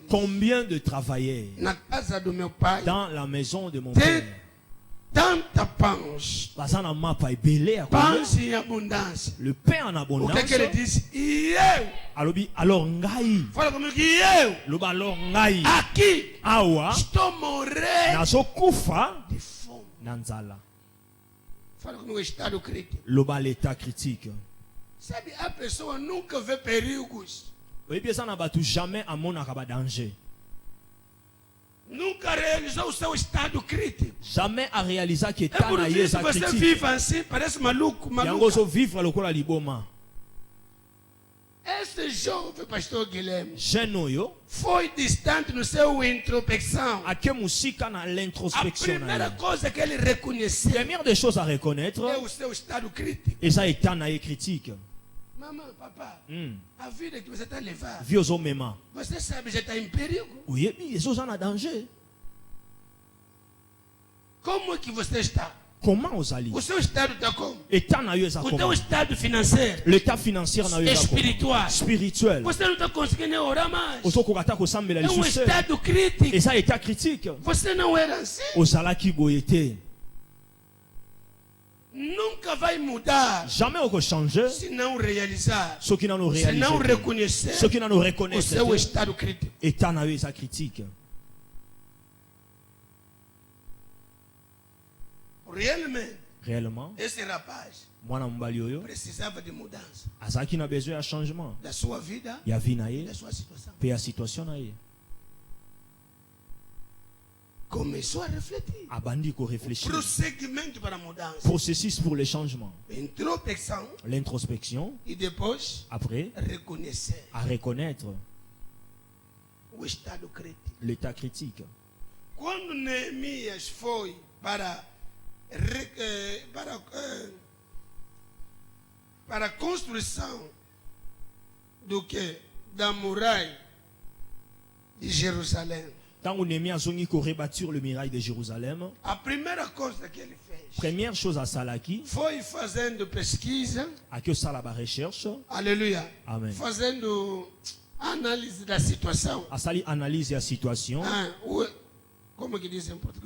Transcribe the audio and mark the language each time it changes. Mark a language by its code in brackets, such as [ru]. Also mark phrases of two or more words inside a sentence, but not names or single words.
[fr] Combien de travailleurs [pt] na casa do meu pai [fr] dans la maison de mon [pt] tem [fr] père [pt] tanta pães, [ln] baza na mapa ebele ya [pt] pães [ln] kolia, [pt] em abundância? [fr] le pain en [pt] O que ele [fr] abondance. [pt] disse? E eu, [ln] Alobi alors ngai, [pt] fala comigo, e eu [ln] loba alors ngai [pt] aqui [ln] awa [pt] estou morrendo [ln] nazokufa [pt] de fome. [ln] na nzala. [pt] Fala comigo, estado crítico. [fr] Loba l'état critique. [pt] Sabe, a pessoa nunca vê perigos, [ln] Oyebi eza na bato jamais amonaka ba danger, [pt] nunca realizou o seu estado crítico. [fr] jamais a réaliser que [pt] É [fr] état [pt] por [ln] na ye [pt] isso [ln] eza [pt] que você [fr] critique. [pt] vive assim, parece maluco, [ln] Yango [pt] maluco. [ln] ozovivre lokola liboma. [pt] Esse jovem pastor Guilherme [ln] Jeune oyo [pt] foi distante no seu introspecção. [ln] ake musika na [pt] A [ln] l'introspection na [pt] primeira [ln] ye. [pt] coisa que ele reconheceu [fr] Première des choses à reconnaître, [pt] é o seu estado crítico. [ln] eza état na ye critique. [pt] Mamãe, papá, Hmm. a vida que você está levando, [ln] Vi ozomema [pt] você sabe, já está em perigo. [ln] oyebi ezoza na danger. [pt] Como é que você está? [ln] Comment ozali? [pt] O seu estado está como? [ln] État na yo eza [pt] O teu [fr] comment? [pt] estado financeiro, [fr] L'état financier [ln] na yo eza comment? [pt] espiritual. [fr] Spirituel. [pt] Você não está conseguindo orar mais. [ln] Ozokoka ata kosambela [pt] É um [ln] lisusu. [pt] estado crítico. [ln] Eza [fr] état critique. [pt] Você não era assim. [ln] Ozalaki boye te. [pt] Nunca vai mudar [ln] Jamais okochanger [pt] se não realizar, [ln] soki nano [pt] se não [fr] réaliser. [pt] reconhecer [ln] Soki nano [pt] o [fr] reconnaître [pt] seu [ln] te, [pt] estado crítico. [ln] état na yo eza critique. [pt] Realmente, [fr] Réellement, [pt] esse rapaz [ln] mwana mobali oyo [pt] precisava de mudança [ln] azalaki na besoin ya changement [pt] da sua vida [ln] ya vie na [pt] e [ln] ye [pt] da sua situação. [ln] mpe ya situation na ye. [pt] Começou a refletir. [ln] Abandi korefléchir. [pt] Prosseguimento para a mudança. [fr] Processus pour le changement. [pt] Introspecção [fr] L'introspection, [pt] e depois [fr] après, [pt] reconhecer [fr] à reconnaître [pt] o estado crítico. [fr] l'état critique. [pt] Quando Neemias foi para a construção do que? Da muralha de Jerusalém. [ln] Tango Néhémie azongi ko [fr] rebâtir le muraille de Jérusalem, [pt] A primeira coisa que ele fez [fr] première chose à salaki, [pt] foi fazendo pesquisa, [ln] ake osala ba recherche, [pt] aleluia, [ln] amen. [pt] fazendo análise da situação. [ln] Asali analyse ya situation, [pt] Como que diz em português?